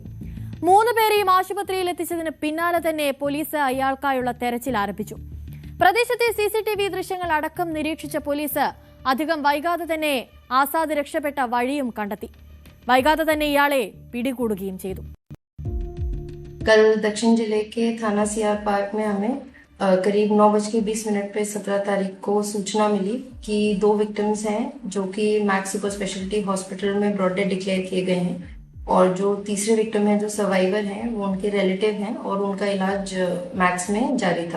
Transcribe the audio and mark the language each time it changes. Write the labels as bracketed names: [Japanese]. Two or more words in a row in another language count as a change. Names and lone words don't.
[Malayalam] 3 പേരെയും ആശുപത്രിയിൽ എത്തിച്ചതിന് പിന്നാലെ തന്നെ പോലീസ് അയാൾക്കായുള്ള തെരച്ചിൽ ആരംഭിച്ചു. പ്രദേശത്തെ CCTV ദൃശ്യങ്ങൾ അടക്കം നിരീക്ഷിച്ച പോലീസ് അധികം വൈകാതെ തന്നെ ആസാദ് രക്ഷപ്പെട്ട വഴിയും കണ്ടെത്തി. വൈകാതെ തന്നെ ഇയാളെ പിടികൂടുകയും ചെയ്തു. [Hindi] कल दक्षिण जिले के थाना CR पार्क में हमें करीब 9:20 पे 17 तारीख को सूचना मिली कि 2 विक्टिम्स हैं जो कि मैक्स सुपर स्पेशलिटी हॉस्पिटल में [English] brought dead declare [Hindi] किए गए हैं, और जो तीसरे विक्टिम हैं जो सर्वाइवर हैं वो उनके रिलेटिव हैं और उनका इलाज मैक्स में जारी था।